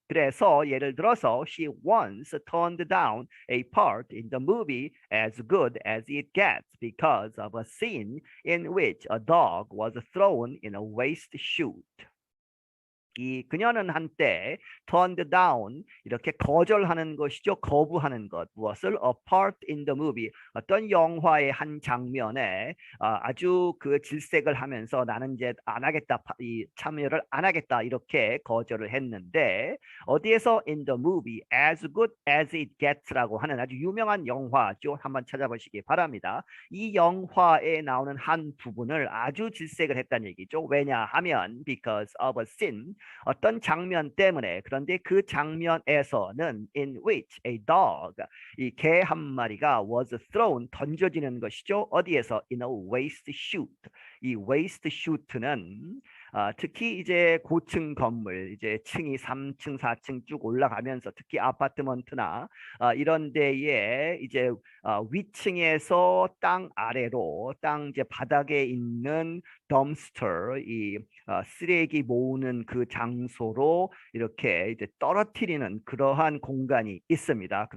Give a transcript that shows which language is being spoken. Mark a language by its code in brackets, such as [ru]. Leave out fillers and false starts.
[ko] 그래서 예를 들어서 [en] she once turned down a part in the movie as good as it gets because of a scene in which a dog was thrown in a waste chute. [ko] 그녀는 한때 turned down 이렇게 거절하는 것이죠. 거부하는 것. 무엇을? [en] A part in the movie. [ko] 어떤 영화의 한 장면에 아주 그 질색을 하면서 나는 이제 안 하겠다. 이 참여를 안 하겠다. 이렇게 거절을 했는데 어디에서? [en] In the movie as good as it gets [ko] 라고 하는 아주 유명한 영화죠. 한번 찾아보시기 바랍니다. 이 영화에 나오는 한 부분을 아주 질색을 했다는 얘기죠. 왜냐하면 [en] because of a scene [ko] 어떤 장면 때문에. 그런데 그 장면에서는 [en] in which a dog [ko] 이 개 한 마리가 [en] was thrown [ko] 던져지는 것이죠. 어디에서? [en] in a waste chute. [ko] 이 waste chute는 특히 이제 고층 건물 이제 층이 3층 4층 쭉 올라가면서 특히 아파트먼트나 이런 데에 이제 위층에서 땅 아래로 땅 이제 바닥에 있는 덤스터 이 쓰레기 모으는 그 장소로 이렇게 이제 떨어뜨리는 그러한 공간이 있습니다.